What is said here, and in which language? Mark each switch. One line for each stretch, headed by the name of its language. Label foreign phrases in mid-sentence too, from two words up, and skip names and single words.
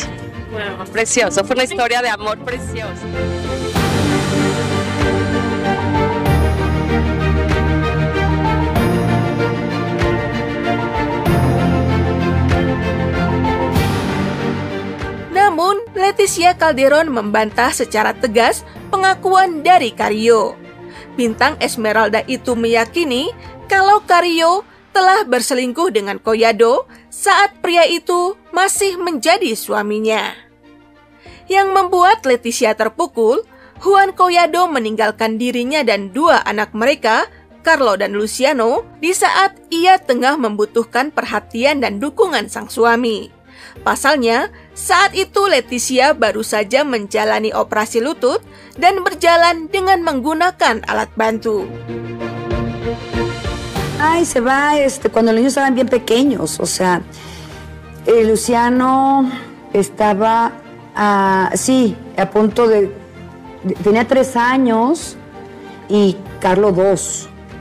Spanish: Bueno, precioso, fue una historia de amor preciosa.
Indonesian: Namun, Leticia Calderón membantah secara tegas pengakuan dari Carrillo. Bintang Esmeralda itu meyakini kalau Carrillo telah berselingkuh dengan Collado saat pria itu masih menjadi suaminya. Yang membuat Leticia terpukul, Juan Collado meninggalkan dirinya dan 2 anak mereka, Carlo dan Luciano, di saat ia tengah membutuhkan perhatian dan dukungan sang suami. Pasalnya, saat itu Leticia baru saja menjalani operasi lutut dan berjalan dengan menggunakan alat bantu.
Spanish: Ay, se va cuando los niños estaban bien pequeños, o sea, Luciano estaba, a punto de, tenía 3 años y Carlo 2.